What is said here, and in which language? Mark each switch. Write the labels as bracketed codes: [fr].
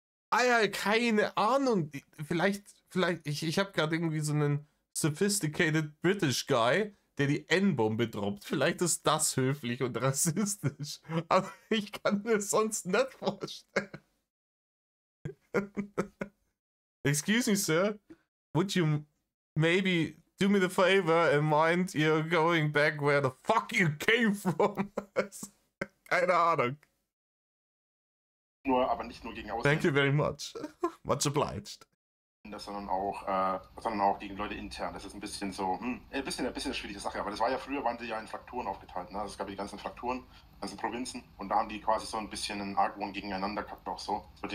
[de] Alter, keine Ahnung. Vielleicht, ich habe gerade irgendwie so einen [en] sophisticated British Guy, [de] der die N-Bombe droppt. Vielleicht ist das höflich und rassistisch. Aber ich kann mir sonst nicht vorstellen. [en] Excuse me, sir. Would you maybe do me the favor and mind you're going back where the fuck you came from? [de] Keine Ahnung. Aber nicht nur gegen Ausländer. [en] Thank you very much. Much obliged. [de] Sondern auch gegen Leute intern. Das ist ein bisschen so, ein bisschen eine schwierige Sache. Aber das war ja früher, waren die ja in Frakturen aufgeteilt. Ne? Also es gab die ganzen Frakturen, ganzen Provinzen. Und da haben die quasi so ein bisschen einen Argwohn gegeneinander gehabt, auch so.